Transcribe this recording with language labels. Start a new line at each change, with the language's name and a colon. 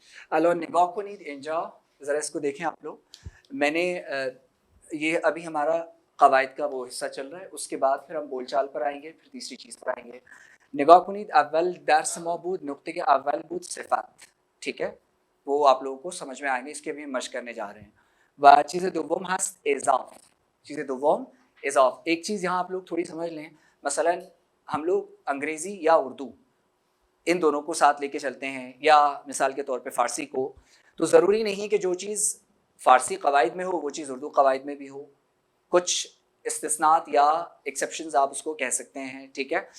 Persian: الان نگاه کنید اینجا،
Urdu: ذرا اس کو دیکھیں آپ لوگ. میں نے یہ ابھی ہمارا قواعد کا وہ حصہ چل رہا ہے، اس کے بعد پھر ہم بول چال پر آئیں گے، پھر تیسری چیز پر آئیں گے.
Persian: نگاه کنید اول درس ما بود نقطه اول بود صفت،
Urdu: ٹھیک ہے، وہ آپ لوگوں کو سمجھ میں آئیں گے، اس کے بھی مشق کرنے جا رہے ہیں.
Persian: و چیز دوم هست اضاف، چیز دوم اضاف.
Urdu: ایک چیز یہاں آپ لوگ تھوڑی سمجھ لیں، مثلا ہم لوگ انگریزی یا اردو ان دونوں کو ساتھ لے کے چلتے ہیں، یا مثال کے طور پہ فارسی کو، تو ضروری نہیں کہ جو چیز فارسی قواعد میں ہو وہ چیز اردو قواعد میں بھی ہو. کچھ استثناءات یا ایکسیپشنز آپ اس کو کہہ سکتے ہیں، ٹھیک ہے.